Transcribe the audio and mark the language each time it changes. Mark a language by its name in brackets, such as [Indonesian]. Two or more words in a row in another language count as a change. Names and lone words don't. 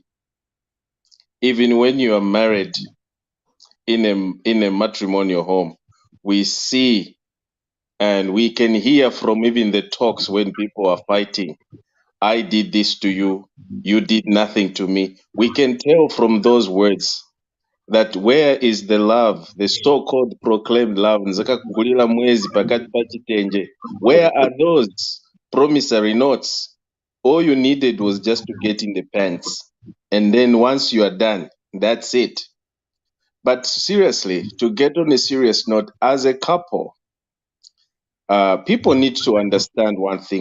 [English] Even when you are married in a matrimonial home, we see and we can hear from even the talks when people are fighting. I did this to you, you did nothing to me. We can tell from those words that where is the love, the so-called proclaimed love? [Nyanja] Nsaka kugulira mwezi pakati pa chitenje. [English] Where are those promissory notes? All you needed was just to get in the pants. And then once you are done, that's it. But seriously, to get on a serious note, as a couple, people need to understand one thing.